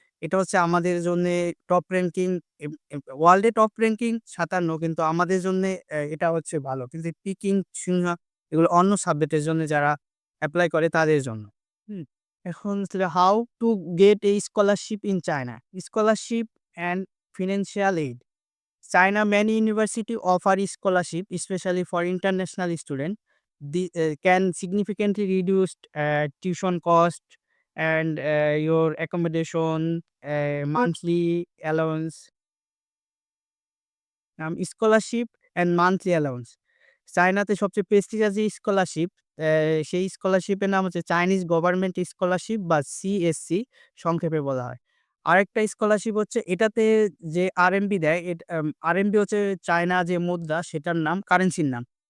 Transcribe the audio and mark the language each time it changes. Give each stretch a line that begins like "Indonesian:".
Bangla: এটা হচ্ছে আমাদের জন্যে টপ র‍্যাংকিং ওয়ার্ল্ডে টপ র‍্যাংকিং ৫৭ কিন্তু আমাদের জন্যে এটা হচ্ছে ভালো। কিন্তু পিকিং, সিনহা এগুলো অন্য সাবজেক্টের জন্য যারা এপ্লাই করে তাদের জন্য। হুম? এখন হচ্ছে
English: How to get a scholarship in China. Scholarship and financial aid. China many university offer scholarship, especially for international student. The can significantly reduce tuition cost and your accommodation, monthly allowance, scholarship and monthly allowance.
Bangla: চায়নাতে সবচেয়ে prestigious যে scholarship, সেই স্কলারশিপের নাম হচ্ছে Chinese government scholarship বা CSC সংক্ষেপে বলা হয়। আরেকটা স্কলারশিপ হচ্ছে এটাতে যে আরএমবি দেয়, আরএমবি হচ্ছে চায়না যে মুদ্রা সেটার নাম, কারেন্সির নাম।